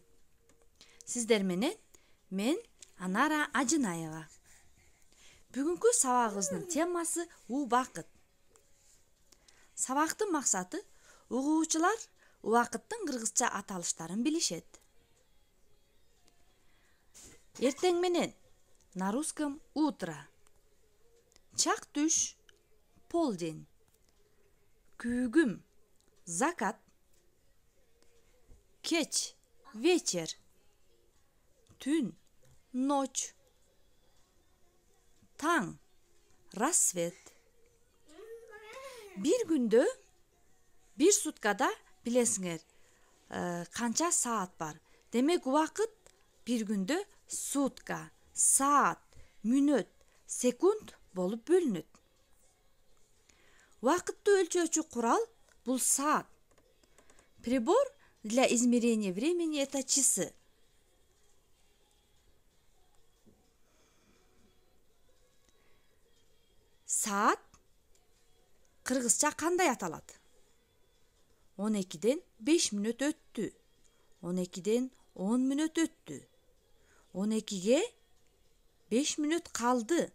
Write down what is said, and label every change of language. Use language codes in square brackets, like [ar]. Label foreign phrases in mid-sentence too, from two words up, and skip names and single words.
[ky] Сиздер менен мен Анара Ажынаева. Бүгүнкү сабагыбыздын темасы убакыт. Сабактын максаты угуучулар убакыттын кыргызча аталыштарын билишет. Эртең менен [ru] на русском утро. [ky] Чак түш полдень. Күүгүм закат. Кеч вечер. Түн ночь. Таң рассвет. Бир күндө, бир суткада билесиңер канча саат бар. Демек убакыт бир күндө сутка, саат, мүнөт, секунд болуп бөлүнөт. Убакытты өлчөөчү курал бул саат. [ru] Прибор для измерения времени это часы. [ky] Саат кыргызча кандай аталат? 12ден 5 мүнөт өттү. 12ден 10 мүнөт өттү. 12ге 5 мүнөт калды.